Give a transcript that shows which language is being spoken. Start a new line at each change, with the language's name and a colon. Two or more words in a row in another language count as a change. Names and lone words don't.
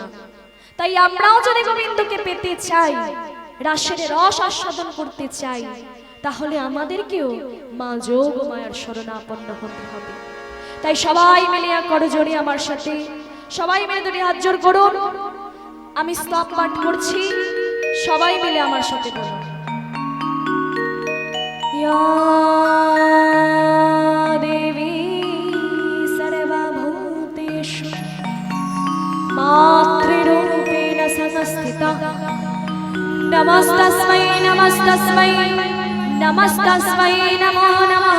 Bangla: তাই আমরাও যদি গোবিন্দকে পেতে চাই, রাসের রস আস্বাদন করতে চাই, তাহলে আমাদেরকেও মা যোগমায়ার শরণাপন্ন হতে হবে। তাই সবাই মিলে করজোড়ে আমার সাথে, সবাই মিলে দুটি হাত জোড় করুন। আমি স্তব পাঠ করছি, সবাই মিলে আমার সাথে বলুন।
Sanskrit: या देवी सर्वभूतेषु मातृरूपेण संस्थिता नमस्तस्मै नमस्तस्मै नमस्तस्मै नमो नमः।